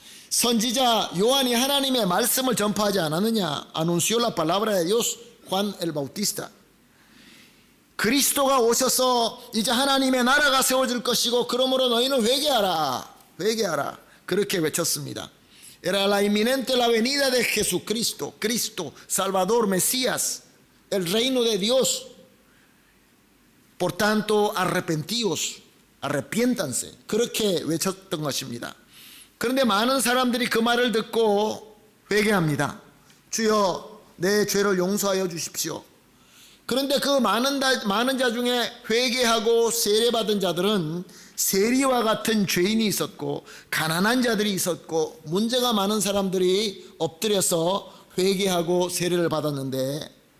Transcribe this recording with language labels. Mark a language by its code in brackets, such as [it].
[ko] 선지자 요한이 하나님의 말씀을 전파하지 않았느냐? [es] Anunció la palabra de Dios Juan el Bautista. [ko] 그리스도가 오셔서 이제 하나님의 나라가 세워질 것이고 그러므로 너희는 회개하라, 회개하라, 그렇게 외쳤습니다. [es] Era la inminente la venida de Jesucristo, Cristo, Salvador, Mesías, el reino de Dios. Por tanto, arrepentíos, arrepiéntanse. [ko] 그렇게 외쳤던 것입니다. 그런데 많은 사람들이 그 말을 듣고 회개합니다. 주여, 내 죄를 용서하여 주십시오. 그런데 그 많은 자 중에 회개하고 세례받은 자들은 세리와 같은 죄인이 있었고 가난한 자들이 있었고 문제가 많은 사람들이 엎드려서 회개하고 세례를 받았는데,